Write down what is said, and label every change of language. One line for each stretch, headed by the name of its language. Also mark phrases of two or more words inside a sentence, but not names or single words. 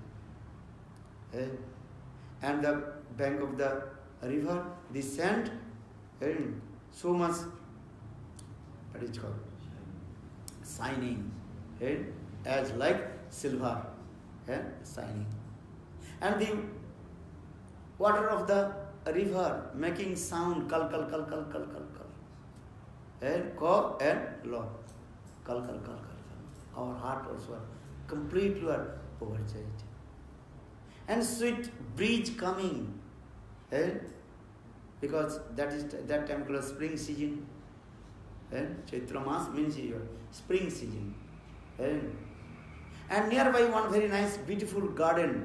English: And the bank of the river, the sand, so much, what is called, shining, as like silver, shining. And the water of the river making sound, kal kal kal kal kal kal kal, ko and lo, kal kal kal kal. Our heart also completely overjoyed. And sweet breeze coming, because that time called spring season. Chaitra Mas means spring season. And nearby one very nice, beautiful garden.